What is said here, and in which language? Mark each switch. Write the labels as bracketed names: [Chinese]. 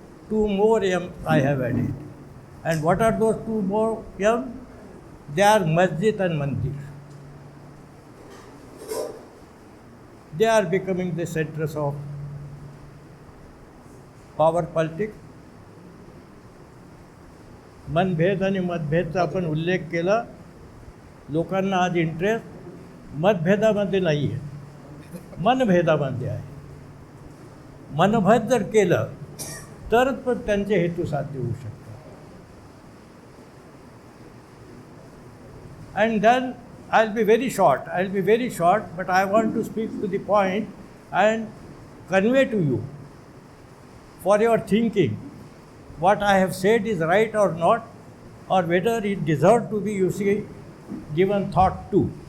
[English] Two more M's I have added. And what are those two more M's? They are masjid and mandir. They are becoming the centers of power politics. [Marathi] मनभेद आणि मतभेदचा आपण उल्लेख केला. लोकांना आज interest मतभेदामध्ये नाही आहे, मनभेदामध्ये आहे. मनभेद जर केलं तरच पण त्यांचे हेतू साध्य होऊ शकतात. [English] And then I'll be very short, but I want to speak to the point and convey to you for your thinking what I have said is right or not, or whether it deserves to be, given thought to.